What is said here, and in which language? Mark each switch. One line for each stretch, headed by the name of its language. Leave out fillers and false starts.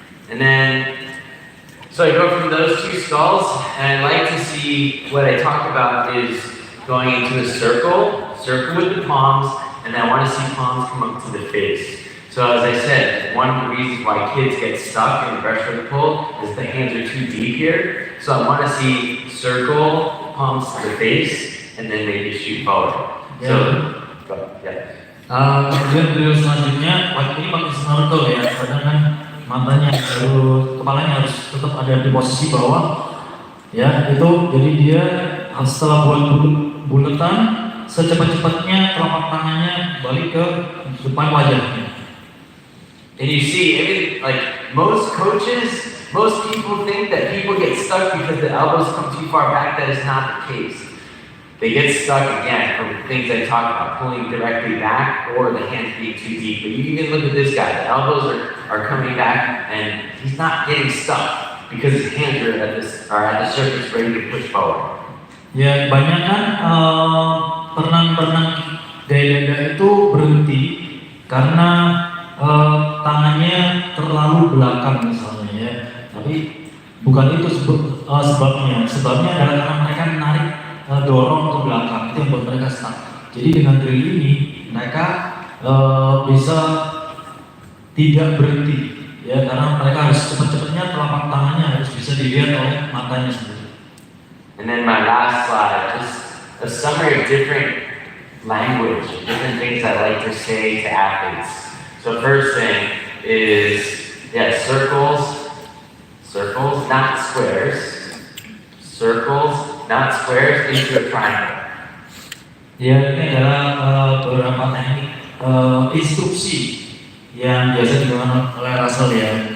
English: And then, so I go from those two skulls, and I like to see what I talk about is going into a circle with the palms, and then I want to see palms come up to the face. So as I said, one of the reasons why kids get stuck in the breaststroke pull is the hands are too deep here. So I want to see circle, palms to the face, and then maybe shoot forward. So, yeah.
Indonesian: Kemudian drill selanjutnya, ini pakai snorkel ya, kadang kan matanya kepalanya harus tetap ada di posisi bawah, ya itu jadi dia setelah buletan secepat-cepatnya telapak tangannya balik ke depan wajahnya.
English: And you see, I mean, like most coaches, most people think that people get stuck because the elbows come too far back. That is not the case. They get stuck again from things I talked about, pulling directly back or the hands being too deep. But you can look at this guy, the elbows are coming back and he's not getting stuck because his hands are at the surface ready to push forward.
Indonesian: Ya, kebanyakan perenang-perenang gaya itu berhenti karena tangannya terlalu belakang misalnya ya. Tapi bukan itu sebabnya. Sebabnya adalah karena mereka menarik dorong ke belakang, itu yang buat mereka stuck. Jadi dengan drill ini mereka bisa tidak berhenti ya, karena mereka harus cepat-cepatnya telapak tangannya harus bisa dilihat oleh matanya sendiri.
English: And then my last slide, just a summary of different language, different things I like to say to athletes. So first thing is, circles, not squares. Circles, not squares, into a triangle.
Indonesian: Ya, ini adalah beberapa teknik instruksi yang biasa digunakan oleh Russell ya.